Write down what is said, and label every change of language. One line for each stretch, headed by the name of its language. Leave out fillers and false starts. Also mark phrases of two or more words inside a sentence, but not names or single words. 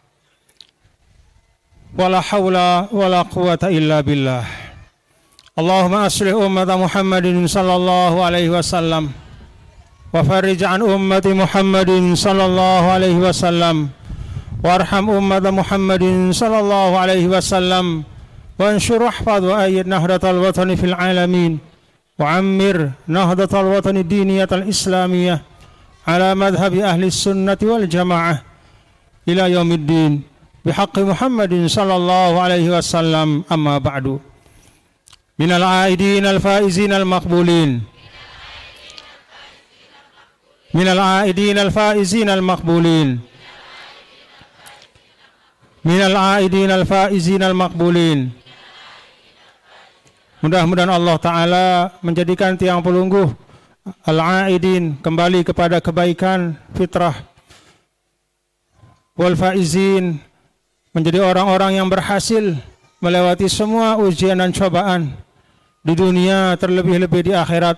Arabic: ولا حول ولا قوة إلا بالله. اللهم أصلح أمة محمد صلى الله عليه وسلم وفرج عن أمة محمد صلى الله عليه وسلم وارحم أمة محمد صلى الله عليه وسلم وانصر أحفاد وأيد نهضة الوطن في العالمين وعمر نهضة الوطن الدينية الإسلامية على مذهب أهل السنة والجماعة إلى يوم الدين بحق محمد صلى الله عليه وسلم. أما بعد. من العائدين الفائزين المقبولين. من العائدين الفائزين المقبولين. من العائدين الفائزين المقبولين.
Indonesian: Mudah-mudahan Allah Ta'ala menjadikan
Sundanese: tiang pelungguh
Indonesian: al-aidin kembali kepada kebaikan fitrah,
Arabic: والفائزين
Indonesian: menjadi orang-orang yang berhasil melewati semua ujian dan cobaan di dunia, terlebih-lebih di akhirat.